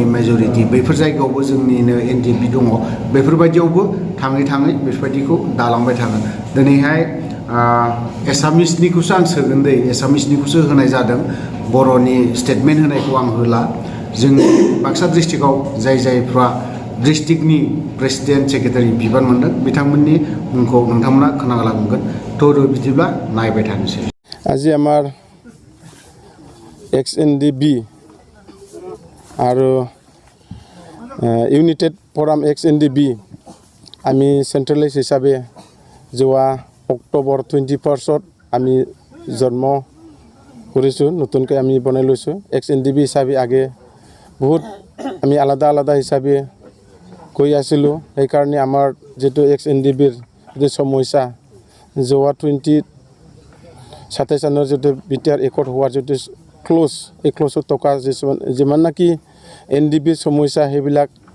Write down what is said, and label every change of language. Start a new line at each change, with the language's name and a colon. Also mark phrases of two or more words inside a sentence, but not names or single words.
Bodo: मेजरिटि बैफोर जायगायावबो जोंनिनो NDFB दङ बेफोरबायदियावबो थाङै थाङै बेफोरबायदिखौ दालांबाय थागोन दिनैहाय एसामिसनिखौसो आं सोगोन दै एसामिसनिखौसो होनाय जादों बर'नि स्टेटमेन्ट होनायखौ आं होला जोंनि बाक्सा डिस्ट्रिक्टआव जायफ्रा डिस्ट्रिक्टनि प्रेसिडेन्ट सेक्रेटारि बिबान मोनदों बिथांमोननि मुंखौ नोंथांमोना खोनालांगोन थ' बिदिब्ला नायबाय थानोसै
Assamese: আজি আমাৰ ex-NDFB আৰু ইউনাইটেড ফৰাম ex-NDFB আমি চেণ্ট্ৰেলাইজ হিচাপে যোৱা অক্টোবৰ 21ত আমি জন্ম কৰিছোঁ নতুনকৈ আমি বনাই লৈছোঁ ex-NDFB হিচাপে আগে বহুত আমি আলাদা আলাদা হিচাপে কৈ আছিলোঁ সেইকাৰণে আমাৰ যেটো ex-NDFBৰ যে সমস্যা যোৱা 27 জানুৱাৰী যেটো বিটিআৰ একৰ্ড হোৱাৰ যেটো ক্লোজ এই ক্লোজত টকা যিমান নাকি NDFB সমস্যা সেইবিলাক